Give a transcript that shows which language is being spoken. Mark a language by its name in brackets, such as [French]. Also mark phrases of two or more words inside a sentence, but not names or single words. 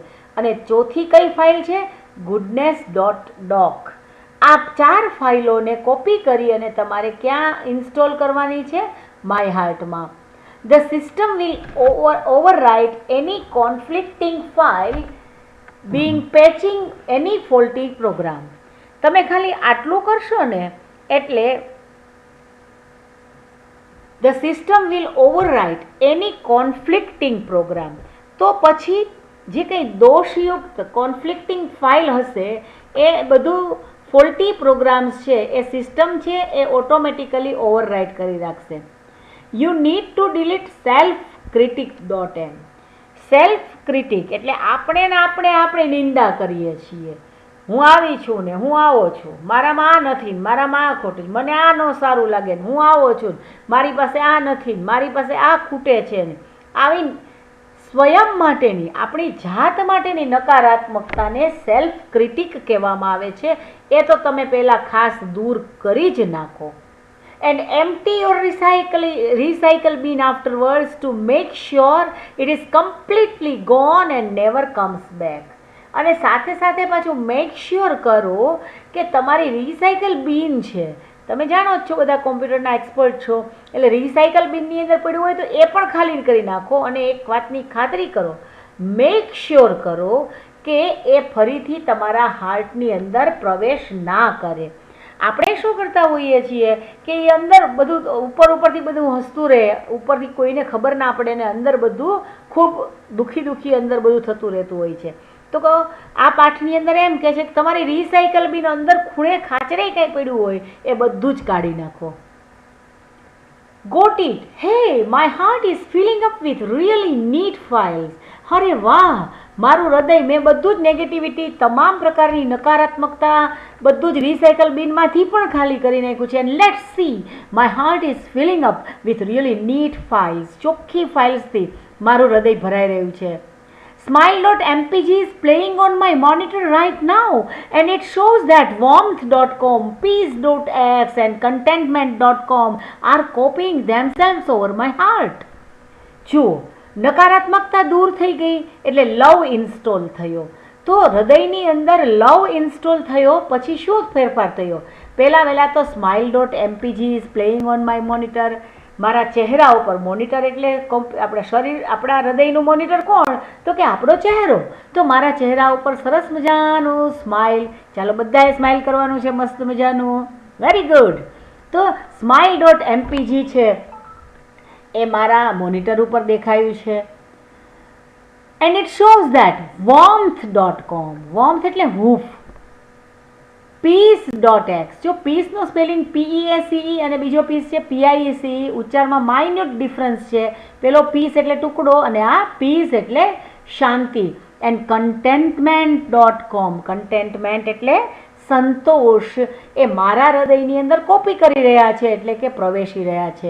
[Gujarati] અને ચોથી કઈ ફાઇલ છે? ગુડનેસ ડોટ ડોક. આ 4 ફાઇલોને કોપી કરી અને તમારે ક્યાં ઇન્સ્ટોલ કરવાની છે? [English] my heartમાં. the system will overwrite any conflicting file being patching any faulty program. [Gujarati] તમે ખાલી આટલું કરશો ને એટલે [English] the system will overwrite any conflicting program. [Gujarati] તો પછી જે કંઈ દોષયુક્ત [English] conflicting file [Gujarati] હશે એ બધું [English] faulty programs [Gujarati] છે, એ સિસ્ટમ છે એ ઓટોમેટિકલી ઓવરરાઇટ કરી રાખશે. [English] you need to delete self critic dot m. self critic [Gujarati] એટલે આપણે નિંદા કરીએ છીએ. હું આવી છું ને હું આવો છું, મારામાં આ નથી, મારામાં આ ખોટું, મને આ ન સારું લાગે ને હું આવો છું, મારી પાસે આ નથી, મારી પાસે આ ખૂટે છે ને. આવી સ્વયં માટેની, આપણી જાત માટેની નકારાત્મકતાને [English] self critic [Gujarati] કહેવામાં આવે છે. એ તો તમે પહેલાં ખાસ દૂર કરી જ નાખો. [English] And empty your recycle bin afterwards to make sure it is completely gone and never comes back. [Gujarati] અને સાથે સાથે પાછું [English] make sure [Gujarati] કરો કે તમારી [English] recycle bin [Gujarati] છે, તમે જાણો જ છો, બધા કોમ્પ્યુટરના એક્સપર્ટ છો, એટલે [English] recycle binની [Gujarati] અંદર પડ્યું હોય તો એ પણ ખાલી કરી નાખો. અને એક વાતની ખાતરી કરો, [English] make sure [Gujarati] કરો કે એ ફરીથી તમારા હાર્ટની અંદર પ્રવેશ ના કરે. આપણે શું કરતા હોઈએ છીએ કે એ અંદર બધું ઉપરથી બધું હસતું રહે, ઉપરથી કોઈને ખબર ના પડે ને અંદર બધું ખૂબ દુઃખી અંદર બધું થતું રહેતું હોય છે. તો આ પાઠની અંદર એમ કહે છે કે તમારી [English] recycle bin [Gujarati] અંદર ખૂણે ખાચરે કંઈ પડ્યું હોય એ બધું જ કાઢી નાખો. [English] Got it? Hey, my heart is filling up with really neat files. [Gujarati] અરે વાહ, મારું હૃદય, મેં બધું જ નેગેટિવિટી, તમામ પ્રકારની નકારાત્મકતા બધું જ [English] recycle binમાંથી [Gujarati] પણ ખાલી કરી નાખ્યું છે. [English] and let's see, my heart is filling up with really neat files. [Gujarati] ચોખ્ખી ફાઇલ્સથી મારું હૃદય ભરાઈ રહ્યું છે. [English] Smile.mpg is playing on my monitor right now and it shows that warmth.com, peace.x and contentment.com are copying themselves over my heart. [Gujarati] જુઓ, નકારાત્મકતા દૂર થઈ ગઈ એટલે [English] love install [Gujarati] થયો. તો હૃદયની અંદર [English] love install [Gujarati] થયો પછી શું ફેરફાર થયો? પહેલાં તો [English] smile.mpg is playing on my monitor. [Gujarati] મારા ચહેરા ઉપર, મોનિટર એટલે આપણા શરીર, આપણા હૃદયનું મોનિટર કોણ? તો કે આપણો ચહેરો. તો મારા ચહેરા ઉપર સરસ મજાનું સ્માઇલ, ચાલો બધાએ સ્માઇલ કરવાનું છે મસ્ત મજાનું. [English] very good. [Gujarati] તો smile.mpg છે એ મારા મોનિટર ઉપર દેખાયું છે. [English] and it shows that [Gujarati] warmth.com, warmth એટલે હૂફ, peace.x, જો પીસનો સ્પેલિંગ PEACE અને બીજો પીસ છે PIECE, ઉચ્ચારમાં [English] minute difference [Gujarati] છે. પેલો પીસ એટલે ટુકડો અને આ પીસ એટલે શાંતિ. એન્ડ contentment.com, કન્ટેન્ટમેન્ટ એટલે સંતોષ એ મારા હૃદયની અંદર કોપી કરી રહ્યા છે, એટલે કે પ્રવેશી રહ્યા છે.